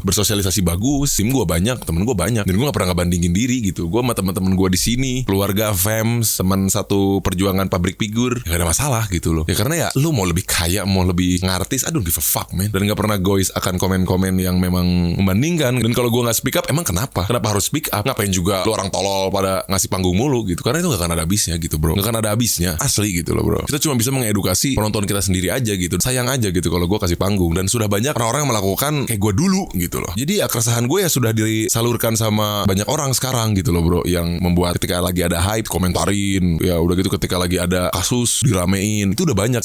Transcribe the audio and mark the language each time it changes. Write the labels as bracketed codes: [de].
[id] Bersosialisasi bagus, tim gua banyak, temen gua banyak, dan gua nggak pernah ngebandingin diri gitu. Gua sama teman-teman gua di sini, keluarga, fans, teman satu perjuangan pabrik figur, ya gak ada masalah gitu loh. Ya karena ya lu mau lebih kaya, mau lebih ngartis, [en] I don't give a fuck man. [id] Dan gak pernah goys akan komen-komen yang memang membandingkan. Dan kalau gue gak speak up, emang kenapa harus speak up? Ngapain juga lu orang tolol pada ngasih panggung mulu gitu. Karena itu gak akan ada habisnya gitu bro. Gak akan ada habisnya, asli gitu loh bro. Kita cuma bisa mengedukasi penonton kita sendiri aja gitu. Sayang aja gitu kalau gue kasih panggung. Dan sudah banyak orang-orang yang melakukan kayak gue dulu gitu loh. Jadi ya keresahan gue ya sudah disalurkan sama banyak orang sekarang gitu loh bro. Yang membuat ketika lagi ada hype komentarin, ya udah gitu ketika lagi ada kasus diramein, itu udah banyak.